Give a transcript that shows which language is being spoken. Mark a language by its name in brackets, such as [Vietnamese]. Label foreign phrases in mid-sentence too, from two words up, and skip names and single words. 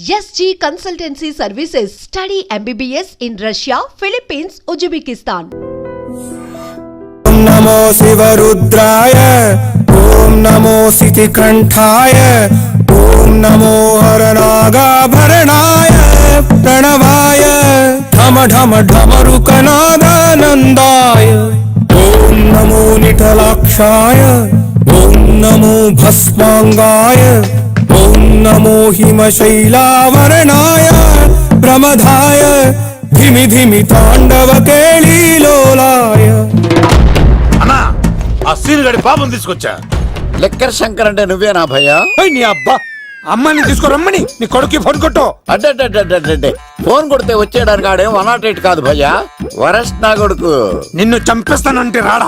[English] SG Consultancy Services. Study MBBS in Russia, Philippines, Uzbekistan. [Sanskrit] ॐ नमो शिवरुद्राय, ॐ नमो शितिकण्ठाय, ॐ नमो हरनागाभरणाय, प्रणवाय, धम धम धमरुकनादानन्दाय, ॐ नमो निटलाक्षाय, ॐ नमो भस्माङ्गाय, ॐ नमो हिमशैलवर्णाय, प्रमथाय, धिमि धिमि ताण्डव केलिलोलाय. [Telugu] అన్నా ఆ సీన్ గడి పాపం తీసుకొచ్చా. లెక్కర్ శంకర్ అంటే నువ్వేనా భయ్యా? నీ అబ్బా అమ్మని తీసుకురమ్మని నీ కొడుకు ఫోన్ కొట్టు. అడ్డే ఫోన్ కొడితే వచ్చేయడానికి ఆడేం 108 కాదు భయ్యా, వరస్ట్ నా కొడుకు. నిన్ను చంపేస్తానంటే రాడా?